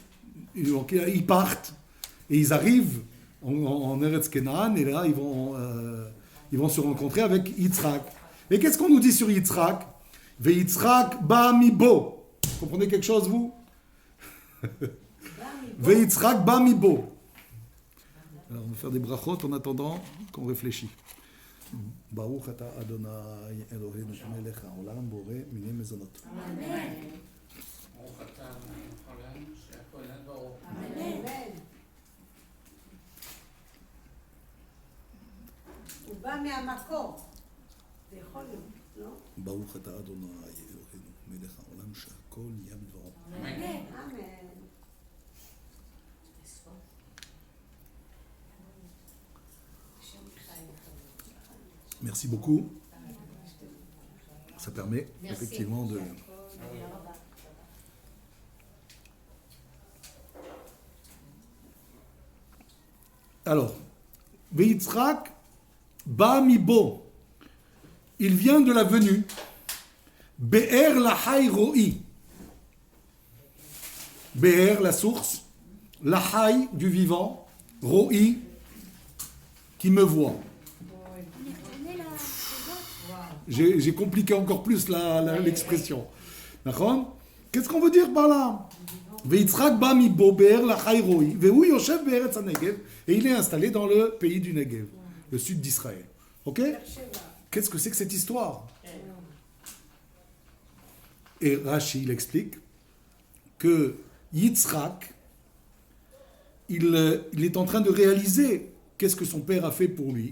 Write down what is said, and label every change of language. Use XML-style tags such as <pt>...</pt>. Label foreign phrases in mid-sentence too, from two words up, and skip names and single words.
<fr>Donc, ils partent et ils arrivent en Eretz Kenan, et là, ils vont se rencontrer avec Yitzhak. Et qu'est-ce qu'on nous dit sur Yitzhak?</fr> <he>ויצחק בא מבוא.</he> <fr>Vous comprenez quelque chose, vous?</fr> <he>ויצחק בא מבוא.</he> <fr>Alors, on va faire des brachot en attendant qu'on réfléchit.</fr> <he>ברוך אתה אדוני אלוהינו מלך העולם בורא מיני מזונות. Amen. הוא בא מהמקור. זה יכול להיות, לא? ברוך אתה אדוני אלוהינו מלך העולם שהכל נהיה בדברו. אמן.</he> <fr>Merci beaucoup. Ça permet effectivement de... Alors,</fr> <he>יצחק בא מבוא,</he> <fr>il vient de la venue.</fr> <he>באר לחי ראי. באר,</he> <fr>la source. Lahai, du vivant. Ro'i, qui me voit. J'ai compliqué encore plus l'expression. D'accord? Qu'est-ce qu'on veut dire par là?</fr> <he>יצחק בא מבוא באר לחי ראי. והוא יושב בארץ הנגב.</he> <fr>Et il est installé dans le pays du Negev, le sud d'Israël. Ok? Qu'est-ce que c'est que cette histoire? Et Rashi, il explique que Yitzhak, il est en train de réaliser qu'est-ce que son père a fait pour lui.</fr>